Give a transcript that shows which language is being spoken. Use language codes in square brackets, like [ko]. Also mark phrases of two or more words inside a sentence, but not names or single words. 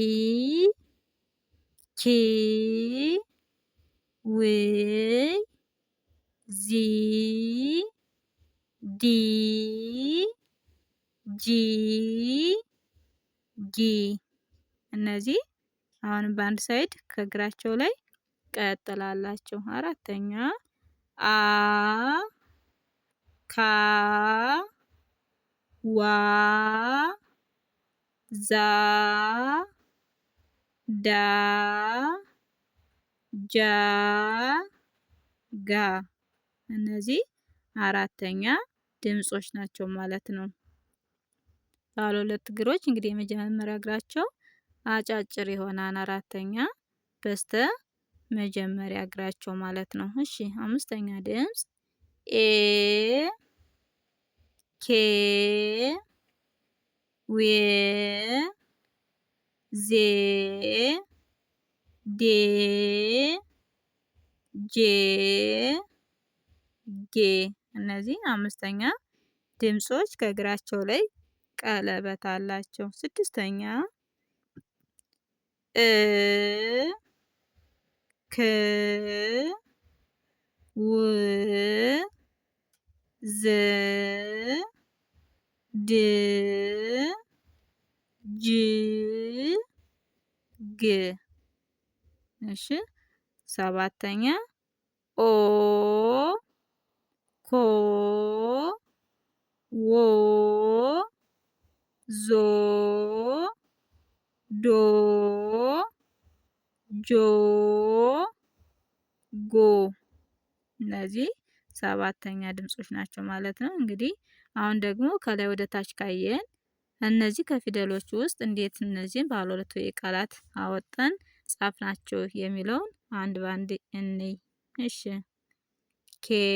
[am] ኪ ው ዚ ዲ ጂ ጊ። እነዚህ አሁን በአንድ ሳይድ ከእግራቸው ላይ ቀጥላላቸው። አራተኛ አ ካ ዋ ዛ ዳ ጃ ጋ። እነዚህ አራተኛ ድምጾች ናቸው ማለት ነው። ባለ ሁለት እግሮች እንግዲህ የመጀመሪያ እግራቸው አጫጭር ይሆናል። አራተኛ በስተ መጀመሪያ እግራቸው ማለት ነው። እሺ አምስተኛ ድምፅ ኤ ኬ ዌ ዜ ዴ ጄ ጌ። እነዚህ አምስተኛ ድምጾች ከእግራቸው ላይ ቀለበት አላቸው። ስድስተኛ እ ክ ው ዝ ድ ጅ ግ። እሺ ሰባተኛ ኦ ኮ ዎ ዞ ዶ ጆ ጎ። እነዚህ ሰባተኛ ድምጾች ናቸው ማለት ነው። እንግዲህ አሁን ደግሞ ከላይ ወደ ታች ካየን እነዚህ ከፊደሎች ውስጥ እንዴት እነዚህን ባለ ሁለት ሆሄ ቃላት አወጣን ጻፍናቸው የሚለውን አንድ ባንድ እንይ። እሺ ኬ